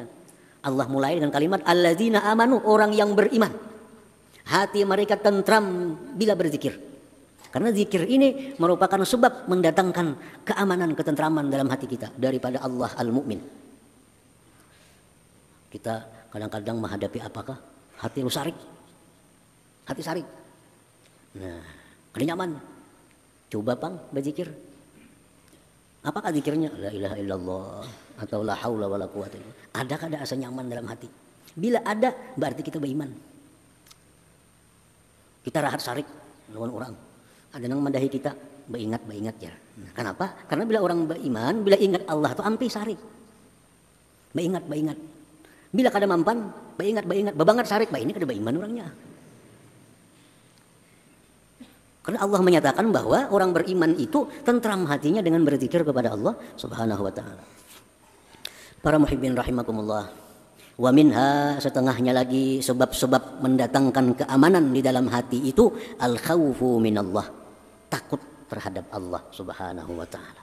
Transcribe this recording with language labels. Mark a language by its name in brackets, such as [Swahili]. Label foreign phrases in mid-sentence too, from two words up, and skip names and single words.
[Indonesian] Allah mulai dengan kalimat [Arabic] alladzina amanu, [Indonesian] orang yang beriman. Hati mereka tentram bila berzikir. Karena zikir ini merupakan sebab mendatangkan keamanan, ketentraman dalam hati kita daripada Allah Al-Mu'min. Kita kadang-kadang menghadapi apakah? [Banjar] Hati sarik. Hati sarik. Nah, ada nyaman. Coba pang berzikir. Apakah zikirnya? [Arabic] La ilaha illallah atau la haula wala quwata illa billah. [Banjar] Adakah ada asa nyaman dalam hati? Bila ada, berarti kita beriman. Kita rahat sarik lawan orang. Ada yang mendahi kita, beringat ya. [Indonesian] Nah, kenapa? Karena bila orang beriman, bila ingat Allah itu ampi sarik. [Banjar] Beringat. Bila kada mampan, beringat. Bebangat sarik, ini kada beriman orangnya. [Indonesian] Karena Allah menyatakan bahwa orang beriman itu tentram hatinya dengan berzikir kepada [Arabic] Allah Subhanahu wa taala. [Indonesian] Para [Arabic] muhibbin rahimakumullah. Wa minha, [Indonesian] setengahnya lagi sebab-sebab mendatangkan keamanan di dalam hati itu [Arabic] al-khawfu minallah, [Indonesian] takut terhadap [Arabic] Allah Subhanahu wa taala.